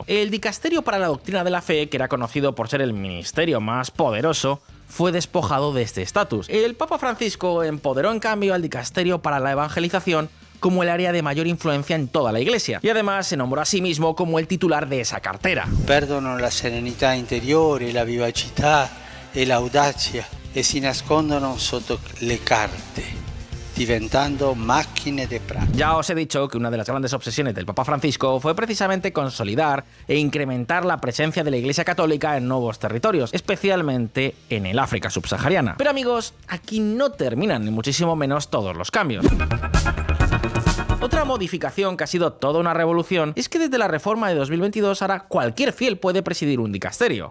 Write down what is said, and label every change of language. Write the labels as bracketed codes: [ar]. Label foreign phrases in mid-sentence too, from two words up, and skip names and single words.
[es] El dicasterio para la doctrina de la fe, que era conocido por ser el ministerio más poderoso, fue despojado de este estatus. El Papa Francisco empoderó en cambio al dicasterio para la evangelización como el área de mayor influencia en toda la Iglesia, y además se nombró a sí mismo como el titular de esa cartera. [it] Perdono la serenità interiore, la vivacità e l'audacia e si nascondono sotto le carte diventando macchine de pratica. [es] Ya os he dicho que una de las grandes obsesiones del Papa Francisco fue precisamente consolidar e incrementar la presencia de la Iglesia Católica en nuevos territorios, especialmente en el África subsahariana. Pero amigos, aquí no terminan ni muchísimo menos todos los cambios. Otra modificación que ha sido toda una revolución es que desde la reforma de 2022 ahora cualquier fiel puede presidir un dicasterio.